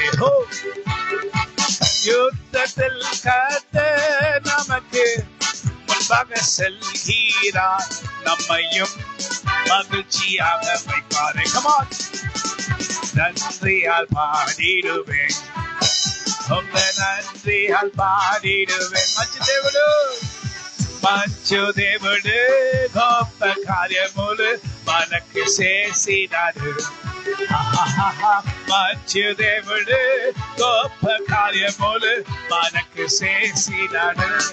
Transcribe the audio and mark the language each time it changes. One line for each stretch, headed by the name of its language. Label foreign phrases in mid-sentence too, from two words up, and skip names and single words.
Tamil: ஹோ, யுத்தத்தில் கர்த்தர் நமக்கு முன்பாக செல்கிறார். நம்மையும் மகிழ்ச்சியாக வைப்பாரே. கமான், நன்றியால் பாடிடுவேன். உங்க நன்றியால் பாடிடுவேன்.
Telugu: మంచు దేవుడు, మంచు దేవుడు గొప్ప కార్యములు మనకు చేసినాడు. మంచు దేవుడు గొప్ప కార్యములు మనకు చేసినాడు.